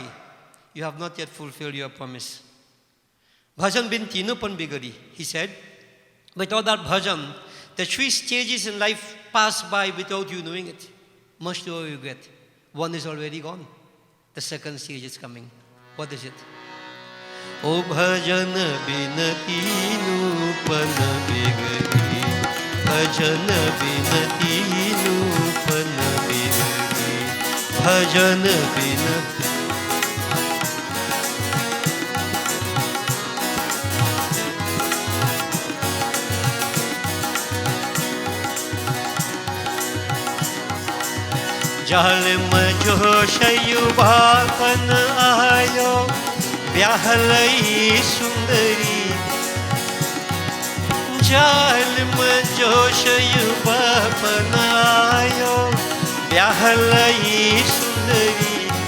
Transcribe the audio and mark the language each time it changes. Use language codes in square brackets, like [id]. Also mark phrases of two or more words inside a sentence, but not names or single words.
[en] You have not yet fulfilled your promise. [hi] भजन बिनती नुपन बिगड़ी, [en] he said. Without that bhajan, the 3 stages in life pass by without you knowing it. Much to our regret. One is already gone. The second stage is coming. What is it? [hi] ओ भजन बिनती नुपन बिगड़ी, भजन बिनती नुपन बिगड़ी, भजन बिनती. जाल जोश युवापन आयो, ब्याहलई सुंदरी, जाल जोश युवापन आयो, ब्याहलई सुंदरी,